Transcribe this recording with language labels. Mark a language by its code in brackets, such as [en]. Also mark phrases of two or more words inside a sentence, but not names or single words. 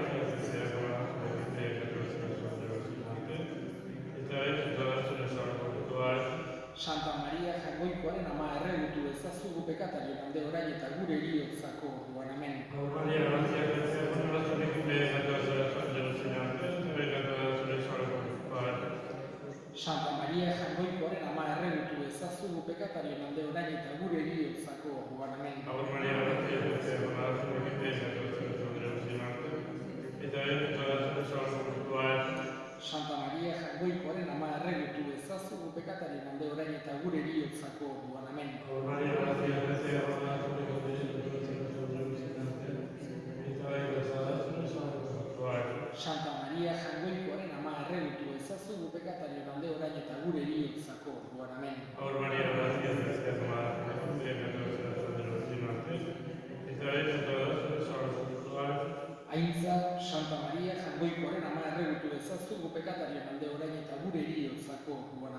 [eu] Santa Maria jagoikoaren ama erregutu ezazugu pekatario malde orain eta gure bihotzako orduan, amen. Agur Maria, Santa Maria jagoikoaren ama erregutu ezazugu ezazu gu pekatarien alde orain eta gure heriotzako orduan. Amen. [la] Ave Maria, gratia plena, [eu] Santa Maria Jaungoikoaren ama erregutu ezazu gu pekatarien alde orain eta gure heriotzako orduan. Amen. [la] Ave Maria, gratia plena, [eu] Santa Maria Jaungoikoaren ama erregutu ezazu gu pekatarien alde orain eta gure heriotzako orduan. Amen. [la] Ave Maria, gratia plena, [eu] Aintza, Santa Maria Jaungoikoaren ama erregutu ezazu gu pekatarien alde orain eta gure heriotzako orduan.